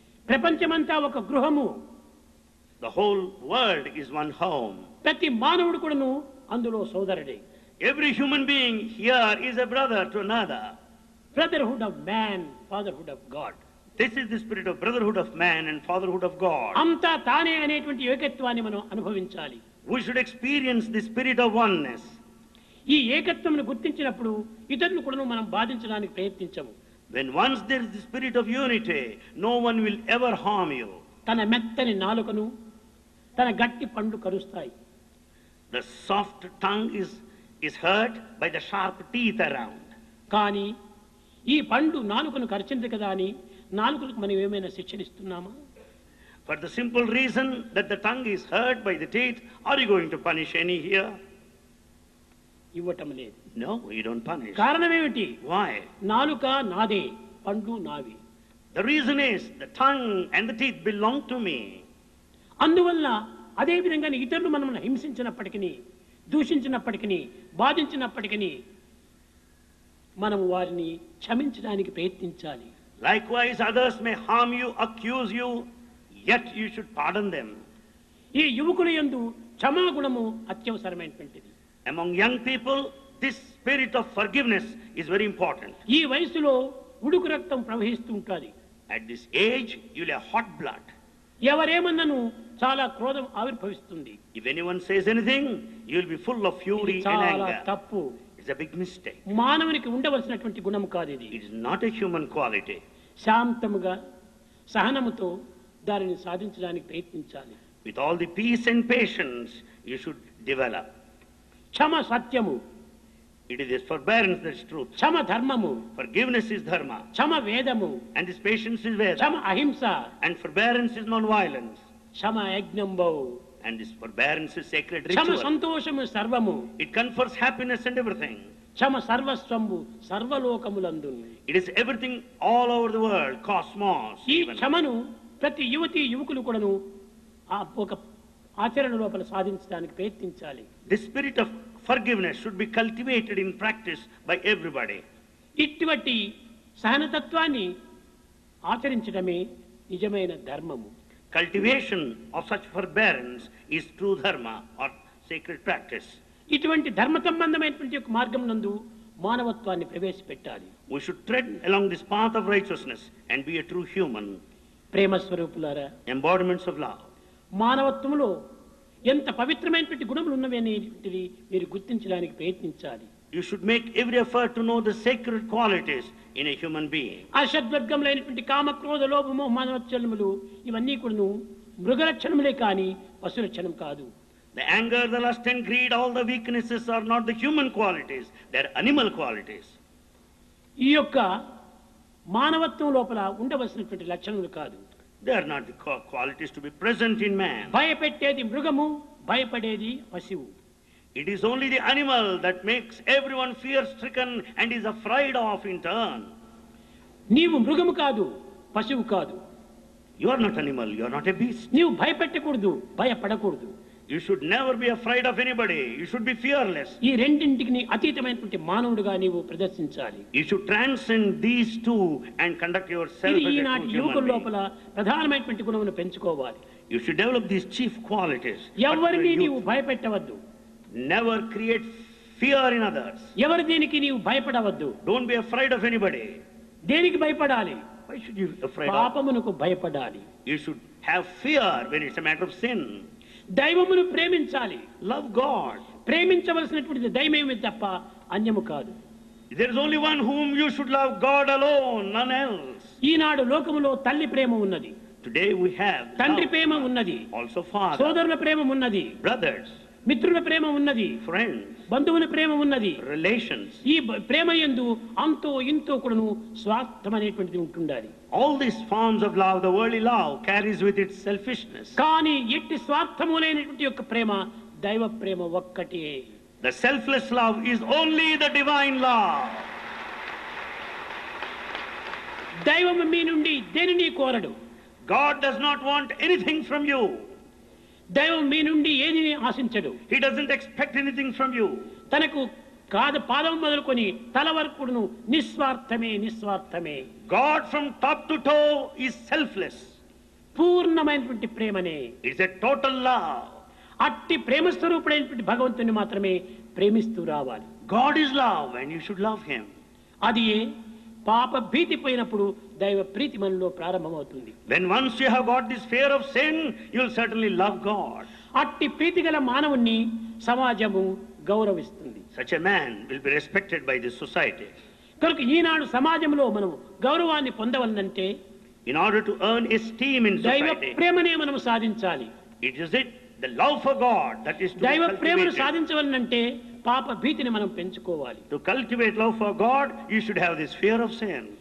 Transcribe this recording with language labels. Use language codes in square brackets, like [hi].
[te] ప్రపంచమంతా ఒక గృహము. [en] The whole world is one home. ప్రతి మానవుడు కూడాను అందులో సోదరుడే. Every human being here is a brother to another. Brotherhood of man, fatherhood of God. This is the spirit of brotherhood of man and fatherhood of God. [te] అంతా తానే అనేటువంటి ఏకత్వాన్ని మనం అనుభవించాలి. [en] We should experience the spirit of oneness. [te] ఈ ఏకత్వమును గుర్తించినప్పుడు ఇతరులను కూడా మనం బాధించడానికి ప్రయత్నించము. [en] When once there is the spirit of unity, no one will ever harm you. [te] తన మెత్తని నాలుకను తన గట్టి పండు కరుస్తాయి. [en] The soft tongue is hurt by the sharp teeth around. [te] కానీ ఈ పండు నాలుకను కరిచింది కదా అని నాలుకలకు మనం ఏమైనా శిక్షనిస్తున్నామా? [en] For the simple reason that the tongue is hurt by the teeth, are you going to punish any here? [te] ఇవ్వటం లేదు. [en] No, you don't punish. [te] కారణం ఏమిటి? [en] Why? [te] నాలుక నాదే, పండు నావి. [en] The reason is the tongue and the teeth belong to me. [te] అందువల్ల అదే విధంగా ఇతరులు మనల్ని హింసించినప్పటికీ దూషించినప్పటికీ బాధించినప్పటికీ మనం వారిని క్షమించడానికి ప్రయత్నించాలి. [en] Likewise, others may harm you, accuse you, yet you should pardon them. [te] ఈ యువకుల యందు క్షమాగుణము అత్యవసరమైనటువంటిది. [en] Among young people, this spirit of forgiveness is very important. [te] ఈ వయసులో ఉడుకు రక్తం ప్రవహిస్తూ ఉంటుంది. [en] At this age, you'll have hot blood. [te] ఎవరేమన్నను చాలా క్రోధం ఆవిర్భవిస్తుంది. [en] If anyone says anything, you'll be full of fury and [te] చాలా [en] anger. [te] తప్పు. [en] It's a big mistake. [te] మానవునికి ఉండవలసినటువంటి గుణం కాదు ఇది. [en] It is not a human quality. [te] శాంతముగా సహనముతో దానిని సాధించడానికి ప్రయత్నించాలి. [en] With all the peace and patience, you should develop. [te] క్షమ సత్యము. [en] It is this forbearance that's truth. [te] క్షమ ధర్మము. [en] Forgiveness is dharma. [te] క్షమ వేదము. [en] And this patience is Veda. [te] క్షమ అహింస. [en] And forbearance is non-violence. [te] Kshama యజ్ఞంబౌ. [en] And this forbearance is sacred [te] Kshama [en] ritual. [te] సంతోషము సర్వము. [en] It confers happiness and everything. [te] Kshama సర్వస్వంబు సర్వలోకములందును. [en] It is everything all over the world, cosmos. [te] ఈ [en] Even. [te] క్షమను ప్రతి యువకులు కూడాను ఒక ఆచరణ లోపల సాధించడానికి ప్రయత్నించాలి. [en] The spirit of forgiveness should be cultivated in practice by everybody. [te] ఇటువంటి సహనతత్వాన్ని ఆచరించడమే నిజమైన ధర్మము. [en] Cultivation of such forbearance is true dharma or sacred practice. [te] ఇటువంటి ధర్మ సంబంధమైనటువంటి ఒక మార్గం నందు మానవత్వాన్ని ప్రవేశపెట్టాలి. [en] We should tread along this path of righteousness and be a true human. [te] ప్రేమ స్వరూపులారా, [en] Embodiments of love. [te] మానవత్వంలో ఎంత పవిత్రమైనటువంటి గుణములు ఉన్నవనేటివి మీరు గుర్తించడానికి ప్రయత్నించాలి. [en] You should make every effort to know the sacred qualities in a human being. [te] అషడ్వర్గములైనటువంటి కామ క్రోధ లోభ మోహ మానవచ్చలములు ఇవన్నీ కూడాను మృగలక్షణములే కానీ పశులక్షణం కాదు. [en] The anger, the lust and greed, all the weaknesses are not the human qualities, they are animal qualities. [te] ఈ యొక్క మానవత్వం లోపల ఉండవలసినటువంటి లక్షణములు కాదు. [en] They are not the qualities to be present in man. [te] భయపెట్టేది మృగము, భయపడేది పశువు. [en] It is only the animal that makes everyone fear-stricken and is afraid of in turn. [te] నీవు మృగము కాదు, పశువు కాదు. [en] You are not animal, you are not a beast. [te] నీవు భయపెట్టకూడదు, భయపడకూడదు. [en] You should never be afraid of anybody. You should be fearless. [te] ఈ రెండింటికి అతీతమైనటువంటి మానవుడిగా నీవు ప్రదర్శించాలి. [en] You should transcend these two and conduct yourself [te] ఇది [en] as a [te] ఈనాటి [en] true [te] యువకుల [en] human being. [te] లోపల ప్రధానమైనటువంటి గుణమును పెంచుకోవాలి. [en] You should develop these chief qualities. [te] ఎవరిని [en] Particularly [te] నీవు [en] youth. [te] భయపెట్టవద్దు. [en] Never create fear in others. [te] ఎవరి దేనికి నీవు భయపడవద్దు. [en] Don't be afraid of anybody. [te] దేనికి భయపడాలి? [en] Why should you be afraid of? [te] పాపమునకు భయపడాలి. [en] You should have fear when it's a matter of sin. [te] దైవమును ప్రేమించాలి. [en] Love God. [te] ప్రేమించవలసినటువంటిది దైవమే తప్ప అన్యము కాదు. [en] There is only one whom you should love, God alone, none else. [te] ఈనాడు లోకములో తల్లి ప్రేమ ఉన్నది. [en] Today we have [te] తండ్రి [en] love, [te] ప్రేమ ఉన్నది. [en] also father, [te] సోదరుల ప్రేమ ఉన్నది. [en] brothers, [te] మిత్రుల ప్రేమ ఉన్నది. [en] friends, [te] బంధువుల ప్రేమ ఉన్నది. [en] relations. [te] ఈ ప్రేమ యందు అంతో ఇంతో కూడాను స్వార్థం అనేటువంటిది ఉంటుండాలి. [en] All these forms of love, the worldly love, carries with it selfishness. [te] కానీ ఎట్టి స్వార్థము లేనటువంటి యొక్క ప్రేమ దైవ ప్రేమ ఒక్కటే. [en] The selfless love is only the divine love. [te] దైవము మీ నుండి దేనిని కోరడు. [en] God does not want anything from you. [te] దైవం మీ నుండి ఏదిని ఆశించడు. [en] He doesn't expect anything from you. [te] తనకు పాదం మొదలుకొని తల వరకును నిస్వార్థమే నిస్వార్థమే. [en] God from top to toe is selfless. [te] పూర్ణమైనటువంటి ప్రేమనే. [en] It's a total love. [te] అట్టి ప్రేమ స్వరూపుడైనటువంటి భగవంతుని మాత్రమే ప్రేమిస్తూ రావాలి. [en] God is love and you should love him. [te] అది పాప భీతి పోయినప్పుడు దైవ ప్రీతి మనలో ప్రారంభమవుతుంది. [en] When once you have got this fear of sin, you will certainly love God. [te] అట్టి ప్రీతి గల మానవుణ్ణి సమాజము గౌరవిస్తుంది. [en] Such a man will be respected by this society. [te] కనుక ఈనాడు సమాజంలో మనం గౌరవాన్ని పొందవలనంటే [en] In order to earn esteem in [te] దైవ [en] society, [te] ప్రేమనే మనం సాధించాలి. [en] it is the love for God that is to be [te] దైవ ప్రేమను [en] cultivated. [te] సాధించవలనంటే పాప భీతిని మనం పెంచుకోవాలి. [en] To cultivate love for God, you should have this fear of sin.